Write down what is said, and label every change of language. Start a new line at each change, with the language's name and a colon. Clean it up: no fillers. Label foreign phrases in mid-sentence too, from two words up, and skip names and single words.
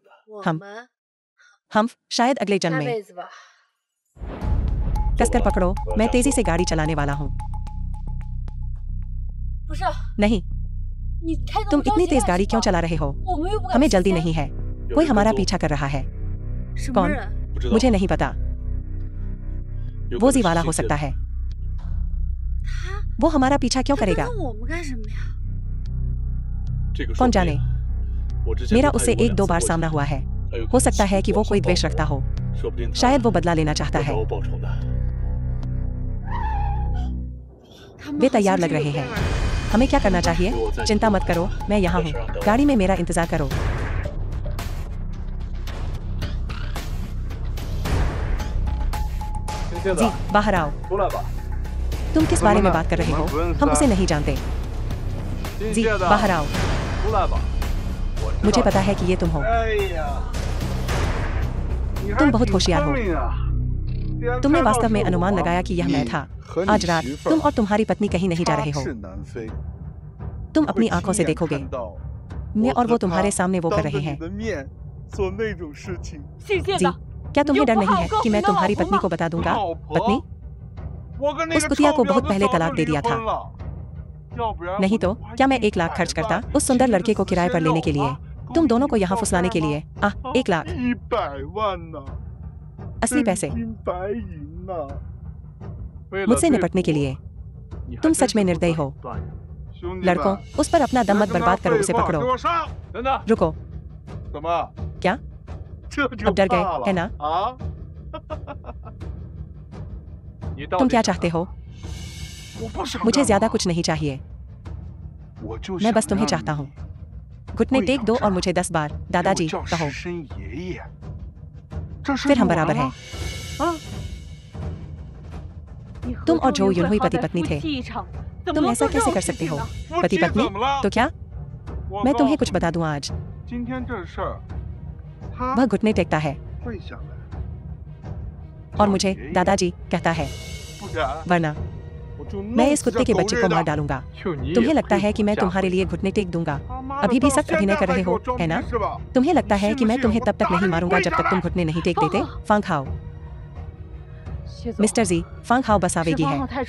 Chinese: 我
Hindi: हम
Chinese: 们
Hindi: हम शायद अगले जन्म
Chinese: 下
Hindi: में।
Chinese: 辈子吧。
Hindi: कसकर पकड़ो, मैं तेजी से गाड़ी चलाने वाला हूँ।
Chinese: 不是，
Hindi: नहीं,
Chinese: 你开那
Hindi: तुम
Chinese: 么着
Hindi: इतनी
Chinese: 急
Hindi: तेज
Chinese: 干
Hindi: गाड़ी
Chinese: 什
Hindi: क्यों
Chinese: 么
Hindi: चला रहे हो?
Chinese: 我们又不赶
Hindi: हमें
Chinese: 时
Hindi: जल्दी
Chinese: 间
Hindi: नहीं है, कोई हमारा पीछा कर रहा है।
Chinese: 什么
Hindi: कौन?
Chinese: 人？不知道
Hindi: मुझे नहीं पता,
Chinese: 有可
Hindi: वो
Chinese: 能是
Hindi: जीवाला
Chinese: 信
Hindi: हो
Chinese: 件
Hindi: सकता है।
Chinese: 他
Hindi: वो हमारा पीछा क्यों
Chinese: 他跟
Hindi: करेगा?
Chinese: 着我们干什么呀？这个说
Hindi: कौन
Chinese: 不定
Hindi: जाने?
Chinese: 我之前
Hindi: मेरा
Chinese: 跟他
Hindi: उससे
Chinese: 有过
Hindi: एक
Chinese: 2
Hindi: दो
Chinese: 次
Hindi: बार
Chinese: 过节
Hindi: सामना हुआ है।
Chinese: 他有可
Hindi: हो
Chinese: 能
Hindi: सकता है कि वो
Chinese: 往
Hindi: कोई
Chinese: 上
Hindi: द्वेष
Chinese: 报
Hindi: रखता हो,
Chinese: 说不定他
Hindi: शायद वो बदला लेना चाहता
Chinese: 要找
Hindi: है।
Chinese: 我报仇的。他们
Hindi: वे
Chinese: 好像
Hindi: तैयार
Chinese: 是
Hindi: लग
Chinese: 有
Hindi: रहे
Chinese: 备
Hindi: हैं।
Chinese: 而来。
Hindi: हमें क्या करना चाहिए? चिंता मत करो, मैं यहाँ हूँ। गाड़ी में मेरा इंतजार करो। जी, बाहर आओ।
Chinese: 出来吧，
Hindi: तुम किस बारे में बात कर रहे हो? हम उसे नहीं जानते।
Chinese: 亲
Hindi: जी,
Chinese: 切的，
Hindi: बाहर आओ।
Chinese: 出来吧。我知
Hindi: मुझे
Chinese: 道
Hindi: पता है कि ये तुम हो।
Chinese: 哎呀，你
Hindi: तुम
Chinese: 还
Hindi: बहुत
Chinese: 挺
Hindi: होशियार
Chinese: 聪
Hindi: हो।
Chinese: 明啊！竟然
Hindi: तुमने
Chinese: 猜到
Hindi: वास्तव में
Chinese: 是
Hindi: अनुमान
Chinese: 我
Hindi: लगाया कि यह मैं था।
Chinese: 和你
Hindi: आज रात
Chinese: 媳妇
Hindi: तुम
Chinese: 儿
Hindi: और तुम्हारी पत्नी कहीं नहीं जा
Chinese: 插
Hindi: रहे हो।
Chinese: 翅难飞，
Hindi: तुम
Chinese: 会
Hindi: अपनी
Chinese: 亲
Hindi: आंखों से
Chinese: 眼
Hindi: देखोगे।
Chinese: 看到
Hindi: मैं
Chinese: 我
Hindi: और
Chinese: 和
Hindi: वो तुम्हारे
Chinese: 他
Hindi: सामने वो कर
Chinese: 当着
Hindi: रहे
Chinese: 你
Hindi: हैं।
Chinese: 的面做那种事情。姓谢
Hindi: जी,
Chinese: 的，
Hindi: क्या तुम्हें डर नहीं है कि मैं
Chinese: 你就不好好告诉
Hindi: तुम्हारी
Chinese: 你的
Hindi: पत्नी को
Chinese: 老婆
Hindi: बता दूंगा?
Chinese: 老
Hindi: पत्नी?
Chinese: 婆，我跟那
Hindi: उस
Chinese: 个
Hindi: कुतिया
Chinese: 臭
Hindi: को
Chinese: 婊
Hindi: बहुत
Chinese: 子
Hindi: पहले
Chinese: 早就
Hindi: तलाक दे
Chinese: 离
Hindi: दिया था।
Chinese: 婚了，要不然
Hindi: नहीं
Chinese: 我
Hindi: तो
Chinese: 花
Hindi: क्या मैं
Chinese: 100
Hindi: 1 लाख खर्च करता
Chinese: 万
Hindi: उस सुंदर
Chinese: 请这
Hindi: लड़के
Chinese: 个
Hindi: को
Chinese: 死
Hindi: किराए पर
Chinese: 鲜
Hindi: लेने
Chinese: 肉
Hindi: के लिए?
Chinese: 啊
Hindi: तुम
Chinese: 够
Hindi: दोनों
Chinese: 你
Hindi: को यहाँ
Chinese: 一
Hindi: फुसलाने के
Chinese: 包
Hindi: लिए
Chinese: 吗
Hindi: 1 लाख
Chinese: 100万呢，
Hindi: असली पैसे
Chinese: 真金白银呐！
Hindi: मुझसे निपटने के लिए। तुम सच में निर्दयी हो।
Chinese: 兄弟
Hindi: लड़कों,
Chinese: 们，
Hindi: उस पर अपना दम
Chinese: 别
Hindi: मत
Chinese: 跟他
Hindi: बर्बाद करो,
Chinese: 废
Hindi: उसे
Chinese: 话，
Hindi: पकड़ो।
Chinese: 给我上！等等，
Hindi: रुको,
Chinese: 怎么？
Hindi: क्या?
Chinese: 这就
Hindi: अब डर गए,
Chinese: 怕了
Hindi: है ना?
Chinese: 啊？你到
Hindi: तुम
Chinese: 底
Hindi: क्या
Chinese: 想
Hindi: चाहते
Chinese: 干嘛
Hindi: हो?
Chinese: 我不想
Hindi: मुझे
Chinese: 干
Hindi: ज्यादा
Chinese: 嘛
Hindi: कुछ नहीं चाहिए,
Chinese: 我就
Hindi: मैं
Chinese: 想
Hindi: बस तुम्हें
Chinese: 让
Hindi: चाहता
Chinese: 你
Hindi: हूँ। घुटने टेक दो और मुझे 10 बार
Chinese: 给我
Hindi: दादाजी
Chinese: 叫
Hindi: कहो,
Chinese: 师申爷爷，这是
Hindi: फिर हम
Chinese: 有
Hindi: बराबर
Chinese: 了
Hindi: हैं।
Chinese: 吗？啊！
Hindi: तुम और जो यूनहुई पति पत्नी थे। तुम ऐसा कैसे कर सकते हो?
Chinese: 夫
Hindi: पति
Chinese: 妻
Hindi: पत्नी?
Chinese: 怎么了？
Hindi: तो क्या?
Chinese: 我
Hindi: मैं
Chinese: 告
Hindi: तुम्हें
Chinese: 诉
Hindi: कुछ
Chinese: 你
Hindi: बता दूं आज।
Chinese: 今天这事儿，他
Hindi: वह घुटने टेकता है
Chinese: 会想来，
Hindi: और
Chinese: 叫
Hindi: मुझे
Chinese: 爷爷
Hindi: दादाजी कहता है,
Chinese: 不然
Hindi: वरना मैं इस कुत्ते के बच्चे को मार डालूंगा। तुम्हें लगता है कि मैं तुम्हारे लिए घुटने टेक दूंगा? अभी भी सख्त अभिनय कर रहे हो, है ना? तुम्हें लगता है कि मैं तुम्हें तब तक नहीं मारूंगा जब तक तुम घुटने नहीं टेक देते? फांग हाओ। मिस्टर जी, फांग हाओ बस आवेगी है।